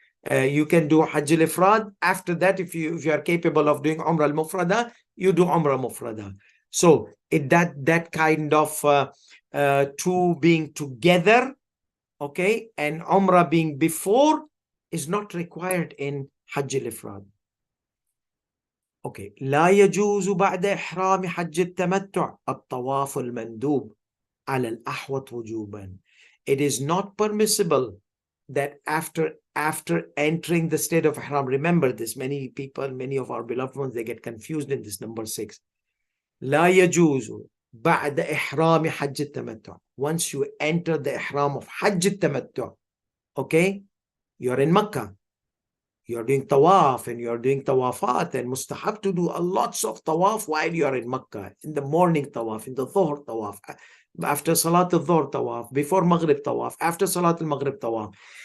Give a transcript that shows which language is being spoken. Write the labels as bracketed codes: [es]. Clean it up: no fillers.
[en] You can do Hajj al-Ifrad. After that, if you are capable of doing Umrah al-Mufrada, you do Umrah Mufrada. So that kind of two being together okay, and Umrah being before is not required in Hajj al-Ifrad. [ar] Okay, لا يجوز بعد إحرام حج التمتع الطواف المندوب على الأحوط وجوبا. [en] It is not permissible that after entering the state of Ihram, remember this, many people, many of our beloved ones, they get confused in this number 6. [ar] لا يجوز بعد إحرام حج التمتع. [en] Once you enter the Ihram of Hajj التمتع, okay, you're in Makkah, you're doing tawaf and you're doing tawafat, and mustahab to do a lots of tawaf while you're in Makkah, in the morning tawaf, in the dhuhr tawaf, after Salat al-Dhuhr tawaf, before Maghrib tawaf, after Salat al-Maghrib tawaf.